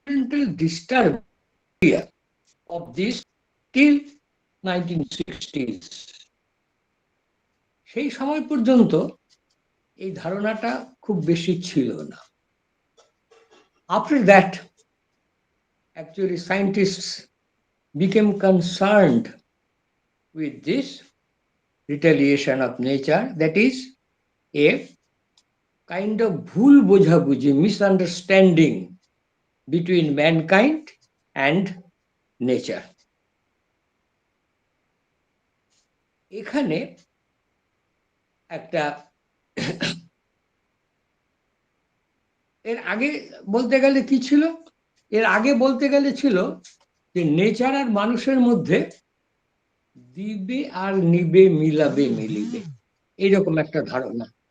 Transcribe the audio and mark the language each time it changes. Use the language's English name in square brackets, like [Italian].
[English] Disturbance of this till 1960s, [Bangla] সেই সময় পর্যন্ত এই ধারণাটা খুব বেশি ছিল না। [English] After that, actually scientists became concerned with this retaliation of nature, that is a kind of [Bangla] ভুল বোঝাবুঝি, [English] misunderstanding between mankind and nature. [Bangla] এখানে একটা এর আগে বলতে গেলে কি ছিল, এর আগে বলতে গেলে ছিল যে নেচার আর মানুষের মধ্যে দিবে আর নিবে, মিলাবে মিলিবে, এইরকম একটা ধারণা।